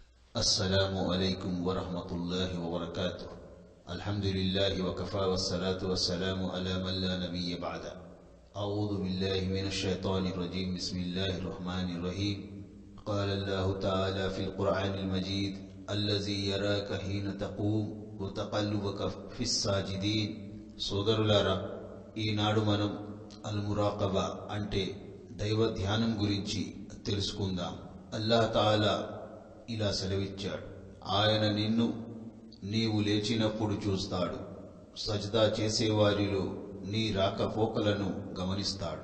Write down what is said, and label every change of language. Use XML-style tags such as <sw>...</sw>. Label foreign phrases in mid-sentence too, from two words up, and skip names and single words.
<ar>السلام عليكم ورحمة الله وبركاته. الحمد لله وكفى والصلاة والسلام على من لا نبي بعده. أعوذ بالله من الشيطان الرجيم. بسم الله الرحمن الرحيم. قال الله تعالى في القرآن المجيد: الذي يراك حين تقوم وتقلبك في الساجدين.</ar> <te>సోదరులారా, ఈనాడు మనం అల్-మురాకబా అంటే దైవ ధ్యానం గురించి తెలుసుకుందాం. అల్లాహ్ తాలా ఇలా సెలవిచ్చాడు: ఆయన నిన్ను నీవు లేచినప్పుడు చూస్తాడు, సజ్దా చేసేవారిలో నీ రాకపోకలను గమనిస్తాడు.</te>